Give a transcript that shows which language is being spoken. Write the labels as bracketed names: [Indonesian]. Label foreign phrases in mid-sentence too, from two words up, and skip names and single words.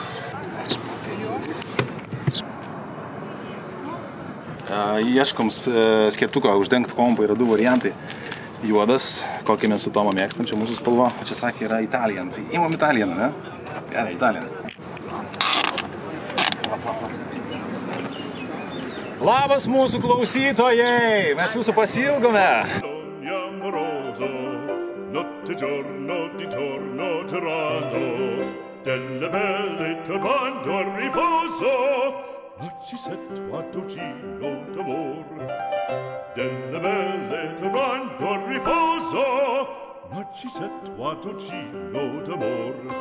[Lithuanian] Ieškom skėtuką uždengti kompą, yra 2 variantai. Juodas, kokį mes su Tomo mėgstam, čia mūsų spalva, o čia sakė yra Italian. Tai imam Italian, ne? Gerai, Italian. Labas mūsų klausytojai, mes jūsų pasilgome. [Italian] Ogni amoroso, notte giorno di torno girando, delle belle turbando a riposo, Narcisetto a dolcino d'amor. Delle belle turbando a riposo, Narcisetto a dolcino d'amor.